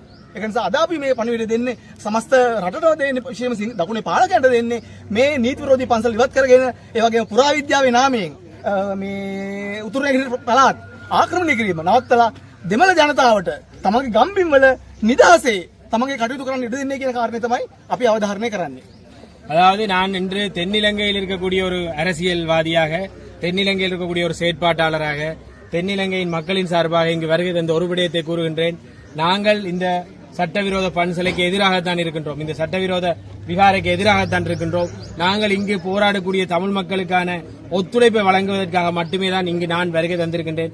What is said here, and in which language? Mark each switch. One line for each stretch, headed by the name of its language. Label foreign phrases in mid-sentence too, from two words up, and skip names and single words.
Sinhala: ඒක නිසා අද අපි මේ පණිවිඩය දෙන්නේ සමස්ත රටට දෙන්නේ විශේෂයෙන්ම දකුණේ පාලකයන්ට දෙන්නේ මේ නීති විරෝධී පන්සල් ඉවත් කරගෙන ඒ වගේම පුරාවිද්‍යාවේ නාමයෙන් මේ උතුරු නැගෙනහිර පළාත් ආක්‍රමණය කිරීම නවත්තලා දෙමළ ජනතාවට තමගේ ගම්බිම් වල නිදහසේ තමගේ කටයුතු කරන්න ඉඩ දෙන්නේ කියන කාරණේ තමයි අපි අවධාරණය කරන්නේ.
Tamil: அதாவது நான் இன்று தென்னிலங்கையில் இருக்கக்கூடிய ஒரு அரசியல்வாதியாக, தென்னிலங்கையில் இருக்கக்கூடிய ஒரு செயற்பாட்டாளராக, தென்னிலங்கையின் மக்களின் சார்பாக இங்கு வருகை தந்த ஒரு விடயத்தை கூறுகின்றேன். நாங்கள் இந்த சட்டவிரோத பன்சலைக்கு எதிராகத்தான் இருக்கின்றோம். இந்த சட்டவிரோத விகாரைக்கு எதிராகத்தான் இருக்கின்றோம். நாங்கள் இங்கு போராடக்கூடிய தமிழ் மக்களுக்கான ஒத்துழைப்பை வழங்குவதற்காக மட்டுமே தான் இங்கு நான் வருகை தந்திருக்கின்றேன்.